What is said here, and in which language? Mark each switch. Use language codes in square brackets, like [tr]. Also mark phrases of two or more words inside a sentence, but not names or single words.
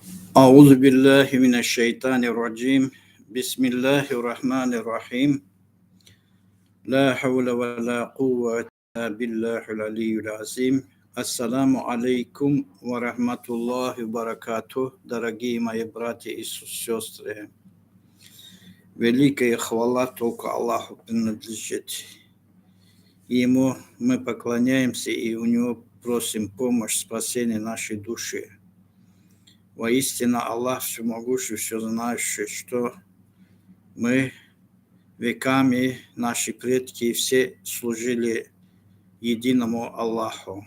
[ar] أعوذ بالله من الشيطان الرجيم بسم الله الرحمن الرحيم لا حول ولا قوة إلا بالله العلي العظيم. السلام عليكم ورحمة الله بركاته, [ru] дорогие мои братья и сестры. Великая хвала только Аллаху принадлежит. Ему мы поклоняемся и у Него просим помощь, спасения нашей души. Воистину Аллах всемогущий, все знающий, что мы веками, наши предки, все служили единому Аллаху.